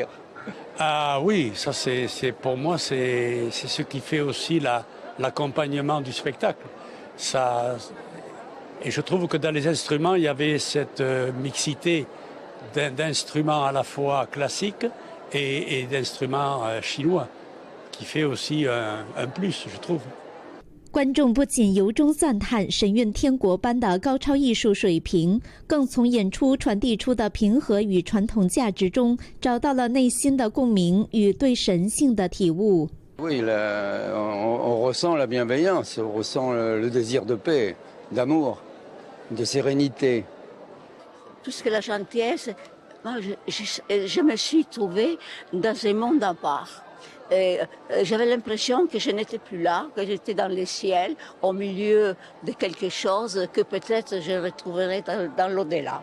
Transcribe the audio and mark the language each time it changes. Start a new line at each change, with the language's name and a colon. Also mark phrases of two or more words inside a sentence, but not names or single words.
French: Ah oui, ça c'est pour moi c'est ce qui fait aussi l'accompagnement du spectacle. Ça, et je trouve que dans les instruments, il y avait cette mixité d'instruments à la fois classiques et d'instruments chinois, qui fait aussi un plus, je trouve.
Chinese: 观众不仅由衷赞叹神韵天国般的高超艺术水平，更从演出传递出的平和与传统价值中找到了内心的共鸣与对神性的体悟。
French: Oui, on ressent la bienveillance, on ressent le désir de paix, d'amour, de sérénité. Tout ce que la gentillesse, moi, je me suis trouvée dans un monde à part. J'avais l'impression que je n'étais plus là, que j'étais dans le ciel, au milieu de quelque chose que peut-être je retrouverai dans l'au-delà.